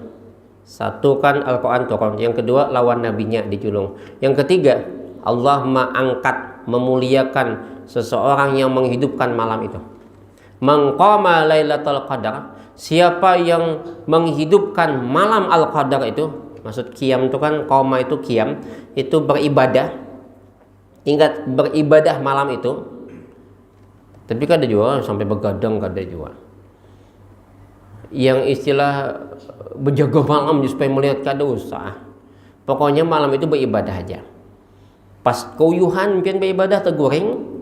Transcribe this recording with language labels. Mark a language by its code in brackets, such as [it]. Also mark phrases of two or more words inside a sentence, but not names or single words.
[bjn] Satu kan Al-Quran turun, yang kedua lawan nabinya dijulung, yang ketiga Allah mengangkat, memuliakan seseorang yang menghidupkan malam itu. [id] Maqama Lailatul Qadar, siapa yang menghidupkan malam Al-Qadar itu, maksud qiyam itu kan, qoma itu qiyam, itu beribadah. [bjn] Ingat, beribadah malam itu. Tapi kada juga sampai begadang, kada juga. Yang istilah berjaga malam supaya melihat kada usah. Pokoknya malam itu beribadah aja. Pas koyuhan pian beribadah teguring.